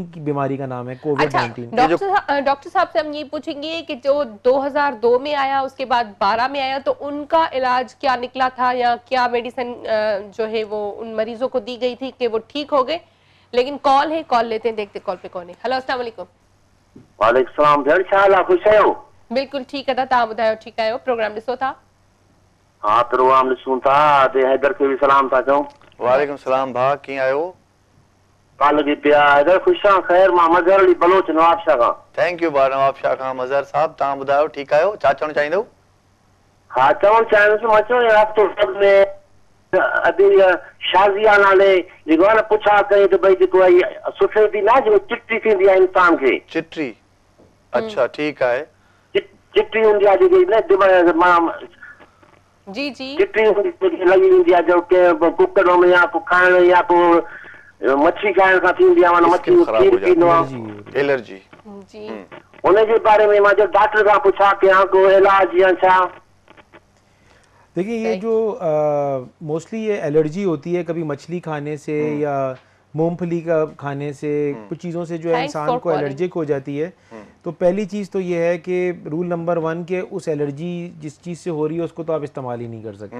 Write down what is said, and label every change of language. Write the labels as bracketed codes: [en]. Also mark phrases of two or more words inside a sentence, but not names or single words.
[hi] की बीमारी का नाम है, कोविड-19। डॉक्टर साहब से हम ये पूछेंगे कि जो 2002 में आया, उसके बाद 12 में आया, तो उनका इलाज क्या निकला था, या क्या मेडिसिन जो है वो उन मरीजों को दी गई थी कि वो ठीक हो गए? लेकिन कॉल है, कॉल लेते हैं, देखते कॉल पे कौन है। हेलो, [ar] السلام عليكم. وعليكم السلام. [sd] भेण छा हाल आहे? ख़ुश आहियो? [hi] बिल्कुल ठीक है, [sd] तव्हां ॿुधायो ठीक आहियो? प्रोग्राम ॾिसो था? हाँ, प्रोग्राम ॾिसूं था। ते हैदर खे बि सलाम था चऊं। [ar] وعليكم السلام [sd] भाउ, कीअं आहियो? काल जी पिया हैदर, ख़ुश आहियां। ख़ैर, मां मज़हर अली बलोच नवाबशाह खां। [en] thank you [sd] भाउ नवाबशाह खां। मज़हर साहब तव्हां ॿुधायो ठीकु आहियो? छा चवणु चाहींदव? हा, चवणु चाहींदुसि, मां चयो हफ़्तो में अभी शाज़िया नाले जेको आहे न पुछा कई त भई जेको आहे सुफ़ेदी न जेको चिट्टी थींदी आहे इंसान खे। चिट्टी? अच्छा, ठीकु आहे। चिट्टी हूंदी आहे जेकी न मां जी जी चिट्टी लॻी वेंदी आहे, जो के कुकर में या को खाइण या को मच्छी खाइण खां थींदी आहे, माना मच्छी खीर पींदो आहे, एलर्जी। जी उनजे बारे में मां जो डॉक्टर खां पुछा कयां को इलाज या छा? [hi] देखिए, ये जो मोस्टली ये एलर्जी होती है कभी मछली खाने से या मूंगफली का खाने से, कुछ चीज़ों से जो है इंसान को एलर्जिक हो जाती है। तो पहली चीज़ तो ये है कि रूल नंबर 1 के उस एलर्जी जिस चीज़ से हो रही है उसको तो आप इस्तेमाल ही नहीं कर सकते।